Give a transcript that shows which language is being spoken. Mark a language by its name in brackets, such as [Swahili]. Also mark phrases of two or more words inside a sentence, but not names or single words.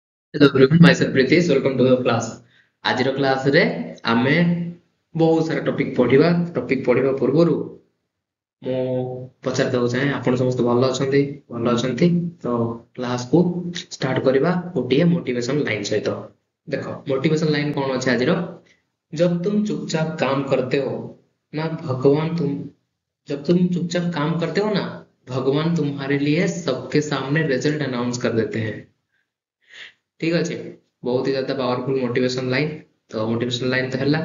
[English] Hello everyone, myself Pritesh. Welcome to the class. [Odia] ଆଜିର କ୍ଲାସରେ ଆମେ ବହୁତ ସାରା ଟପିକ ପଢିବା ପୂର୍ବରୁ ମୁଁ ପଚାରିବାକୁ ଚାହେଁ ଆପଣ ସମସ୍ତେ ଭଲ ଅଛନ୍ତି ତ କ୍ଲାସକୁ ଷ୍ଟାର୍ଟ କରିବା ଗୋଟିଏ [English] motivation line [Odia] ସହିତ। ଦେଖ [English] motivation line [Odia] କଣ ଅଛି ଆଜିର? [Hindi] जब तुम चुपचाप काम करते हो ना भगवान तुम जब तुम चुपचाप काम करते हो ना भगवान तुम्हारे लिए सबके सामने [English] result announce [Hindi] कर देते हैं। ठीक अच्छे, बहुत ही ज्यादा [English] powerful motivation line. [Hindi] तो [English] motivation line [Hindi] तो है।